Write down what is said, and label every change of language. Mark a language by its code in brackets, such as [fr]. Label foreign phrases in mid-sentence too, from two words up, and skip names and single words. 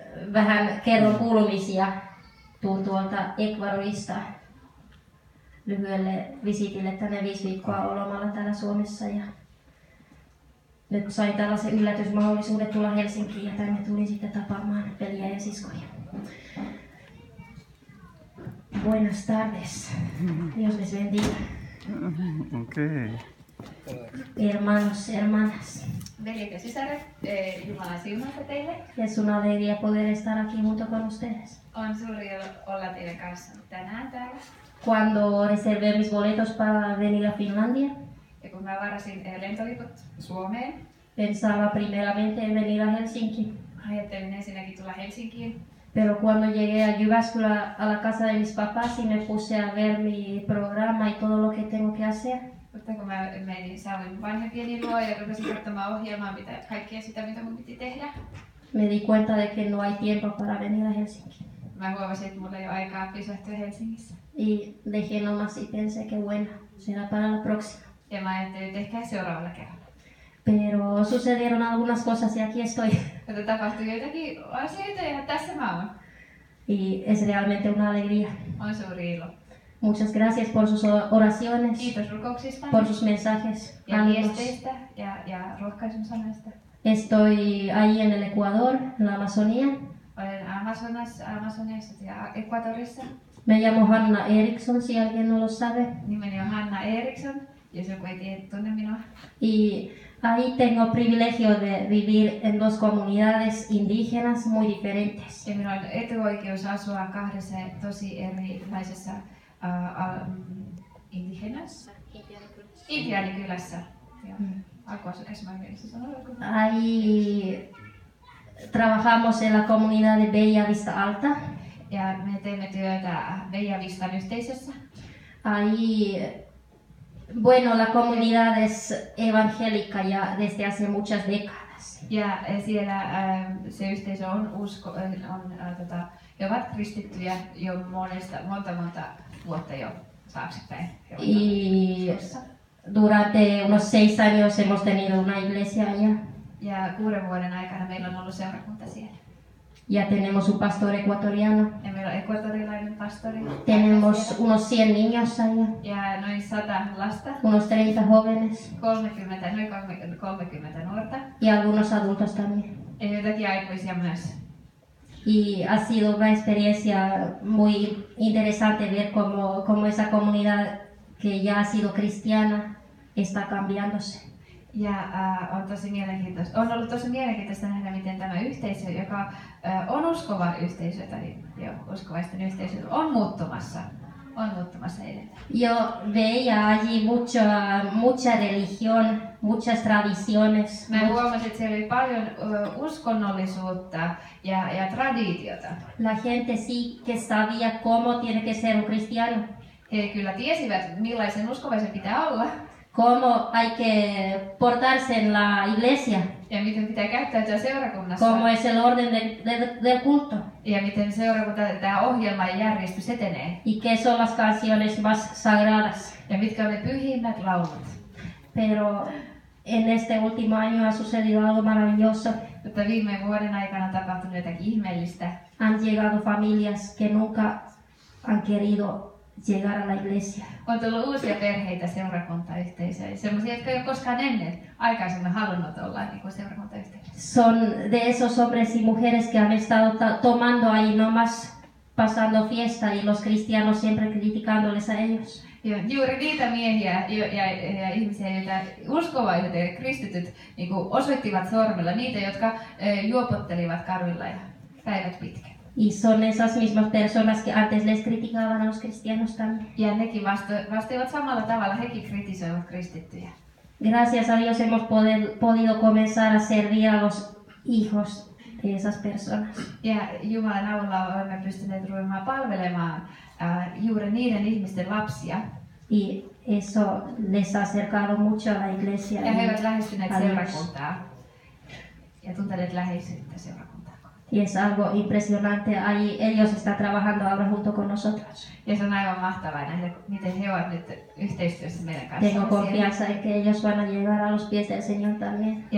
[fi] vähän kerron kuulumisia. Tuun tuolta Ecuadorista lyhyelle visitille tänne 5 viikkoa olomalla täällä Suomessa. Ja nyt sain tällaisen yllätysmahdollisuuden tulla Helsinkiin ja tänne tulin sitten tapaamaan veliä ja siskoja. [es] Buenas tardes. Dios les bendiga. Okay. Hermanos, hermanas. [fi] Veljet ja sisaret, Jumalan siunausta teille. [es] Es una alegría poder estar aquí junto con ustedes. [fi] On suuri ilo olla teidän kanssa tänään täällä. [es] Cuando reservé mis boletos para venir a Finlandia, [fi] Ja kun mä varasin lentoliput Suomeen, [es] pensaba primeramente en venir a Helsinki. [fi] ajattelin ensinnäkin tulla Helsinkiin. [es] Pero cuando llegué a Jyväskylä a la casa de mis papás y me puse a ver mi programa y todo lo que tengo que hacer, [fi] Mutta kun mä menin, saavuin vanhempieni luo ja rupesin katsomaan ohjelmaa, kaikkea sitä, mitä mun piti tehdä, [es] me di cuenta de que no hay tiempo para venir a Helsinki. [fi] mä huomasin, että mulla ei ole aikaa pysähtyä Helsingissä. [es] Y dejé nomás y pensé que bueno, será para la próxima. [fi] Ja mä ajattelin, että ehkä seuraavalla kerralla. [es] Pero sucedieron algunas cosas y aquí estoy. [fi] Mutta tapahtui joitakin asioita ja tässä mä oon. [es] Y es realmente una alegría. [fi] On suuri ilo. [es] Muchas gracias por sus oraciones, [fi] Kiitos rukouksista [es] por sus mensajes, [fi] ja [es] ánimos. [fi] viesteistä ja rohkaisun sanoista. [es] Estoy ahí en el Ecuador, en la Amazonía. [fi] Olen Amazoniassa ja Ecuadorissa. [es] Me llamo Hanna Eriksson, si alguien no lo sabe. [fi] Nimeni on Hanna Eriksson, jos joku ei tunne minua. [es] Y ahí tengo privilegio de vivir en 2 comunidades indígenas muy diferentes. [fi] Ja minulla on etuoikeus asua 2 tosi erilaisessa Intiaanikylässä. [es] Ahí trabajamos en la comunidad de Bella Vista Alta. [fi] Ja me teemme työtä Beijavistan yhteisössä. [es] Ahí, bueno, la comunidad es evangélica ya desde hace muchas décadas. [fi] Ja siellä se yhteisö he ovat kristittyjä jo monta vuotta jo taaksepäin. [es] Y durante unos 6 años hemos tenido una iglesia allá. [fi] Ja 6 vuoden aikana meillä on ollut seurakunta siellä. [es] Ya tenemos un pastor ecuatoriano. [fi] Ja meillä on ekvatorilainen pastori. [es] Tenemos unos 100 niños allá. [fi] Ja noin 100 lasta. [es] Unos 30 jóvenes. [fi] Noin 30 nuorta. [es] Y algunos adultos también. [fi] Ja joitakin aikuisia myös. [es] Y ha sido una experiencia muy interesante ver cómo esa comunidad que ya ha sido cristiana está cambiándose. [fi] Ja on ollut tosi mielenkiintoista nähdä, miten tämä yhteisö, joka on uskova yhteisö tai uskovaisten yhteisö, on muuttumassa edelleen. [es] Yo veía allí mucha religión, muchas tradiciones. [fi] Mä huomasin, että siellä oli paljon uskonnollisuutta ja traditiota. [es] La gente sí que sabía cómo tiene que ser un cristiano. [fi] He kyllä tiesivät, millaisen uskovaisen pitää olla. [es] Cómo hay que portarse en la iglesia. [fi] Ja miten pitää käyttäytyä seurakunnassa. [es] Cómo es el orden del culto. [fi] Ja miten seurakunta, tämä ohjelma ja järjestys etenee. [es] Y qué son las canciones más sagradas. [fi] Ja mitkä on ne pyhimmät laulut. [es] Pero en este último año ha sucedido algo maravilloso. [fi] Mutta viime vuoden aikana on tapahtunut jotakin ihmeellistä. [es] Han llegado familias que nunca han querido llegar a la iglesia. [fi] On tullut uusia perheitä seurakuntayhteisöihin, sellaisia, jotka ei ole koskaan ennen aikaisemmin halunnut olla niin kuin seurakuntayhteisöissä. [es] Son de esos hombres y mujeres que han estado tomando ahí nomás, pasando fiesta y los cristianos siempre criticándoles a ellos. [fi] Ja juuri niitä miehiä ja ihmisiä, joita uskovaiset ja kristityt niin kuin osoittivat sormella, niitä, jotka juopottelivat kaduilla ja päivät pitkät. [es] Y son esas mismas personas que antes les criticaban a los cristianos también. [fi] Ja nekin vastasivat samalla tavalla, hekin kritisoivat kristittyjä. [es] Gracias a Dios hemos podido comenzar a servir a los hijos de esas personas. [fi] Ja Jumalan avulla olemme pystyneet ruvemaan palvelemaan juuri niiden ihmisten lapsia. [es] Y eso les ha acercado mucho a la iglesia. [fi] Ja he ovat lähestyneet seurakuntaa ja tunteneet läheisyyttä seurakuntaa. [es] Y es algo impresionante. Ahí ellos están trabajando ahora junto con nosotros. [fi] Ja se on aivan mahtavaa nähdä, miten he ovat nyt yhteistyössä meidän kanssa. [es] Tengo confianza en que ellos van a llegar a los pies del Señor también.